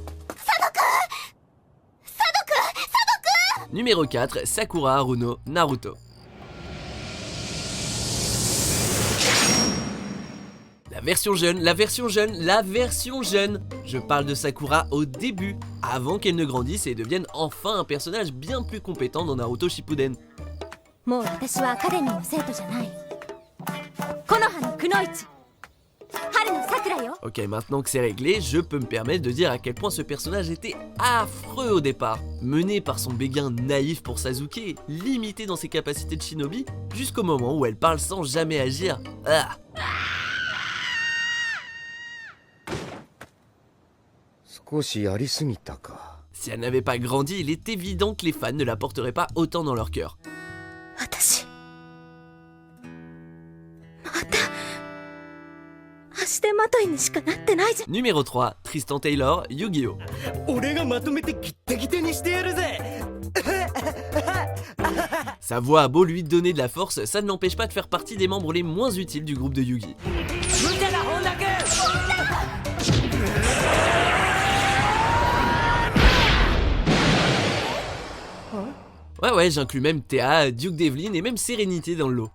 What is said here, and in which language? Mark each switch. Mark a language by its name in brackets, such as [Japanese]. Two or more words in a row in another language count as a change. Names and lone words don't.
[French] Numéro 4, Sakura Haruno Naruto. La version jeune. Je parle de Sakura au début, avant qu'elle ne grandisse et devienne enfin un personnage bien plus compétent dans Naruto Shippuden. [Japanese] もう私はアカデミーの生徒じゃない。木の葉のくのいち。春の桜よ。 [French] Ok, maintenant que c'est réglé, je peux me permettre de dire à quel point ce personnage était affreux au départ. Mené par son béguin naïf pour Sasuke, limité dans ses capacités de shinobi, jusqu'au moment où elle parle sans jamais agir. Ah. Si elle n'avait pas grandi, il est évident que les fans ne la porteraient pas autant dans leur cœur. [Japanese] 私また足手まといにしかなってないじゃん。 [French] Numéro 3, Tristan Taylor, Yu-Gi-Oh! [Japanese] 俺がまとめてギッテギテにしてやるぜ [French] Sa voix a beau lui donner de la force, ça ne l'empêche pas de faire partie des membres les moins utiles du groupe de Yugi. Ouais, j'inclus même Théa, Duke Devlin et même Sérénité dans le lot.